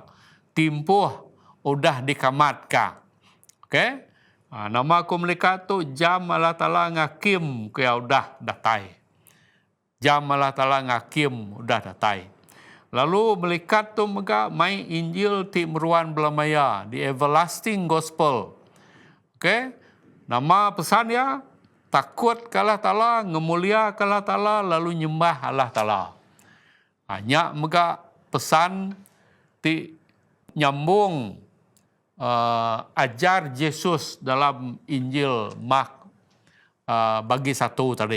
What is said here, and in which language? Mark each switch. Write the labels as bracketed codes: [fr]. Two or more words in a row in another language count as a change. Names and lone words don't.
[iba] Timpuh udah dikamat ka. Okey? Nama aku melikat tu jam Allah Ta'ala ngakim ke udah datai. Jam Allah Ta'ala ngakim udah datai. Lalu melikat tu mega mai Injil ti meruan belamaya, [en] the everlasting gospel. [iba] Okey? Nama pesan ya, takut ke Allah Ta'ala, ngemulia ke Allah Ta'ala, lalu nyembah Allah Ta'ala. Hanya mega pesan ti nyambung ajar Yesus dalam Injil Mark bagi satu tadi.